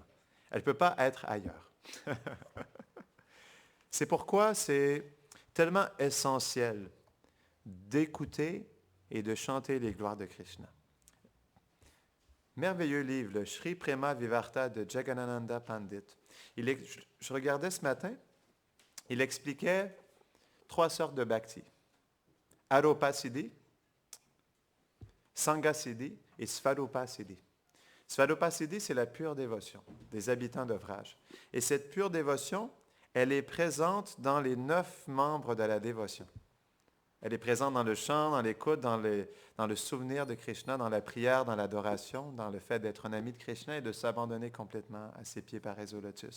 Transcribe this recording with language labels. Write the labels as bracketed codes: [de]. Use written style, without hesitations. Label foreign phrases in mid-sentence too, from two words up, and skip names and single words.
[fr] Elle ne peut pas être ailleurs. C'est pourquoi c'est tellement essentiel d'écouter et de chanter les gloires de Krishna. Merveilleux livre, le Sri Prema Vivarta de Jagannananda Pandit. Je regardais ce matin, il expliquait 3 sortes de bhakti. Aropa Siddhi, Sangha Siddhi et Svarupa Siddhi. Svarupa Siddhi, c'est la pure dévotion des habitants de Vraj. Et cette pure dévotion, elle est présente dans les 9 membres de la dévotion. Elle est présente dans le chant, dans l'écoute, dans le souvenir de Krishna, dans la prière, dans l'adoration, dans le fait d'être un ami de Krishna et de s'abandonner complètement à ses pieds pareils au lotus.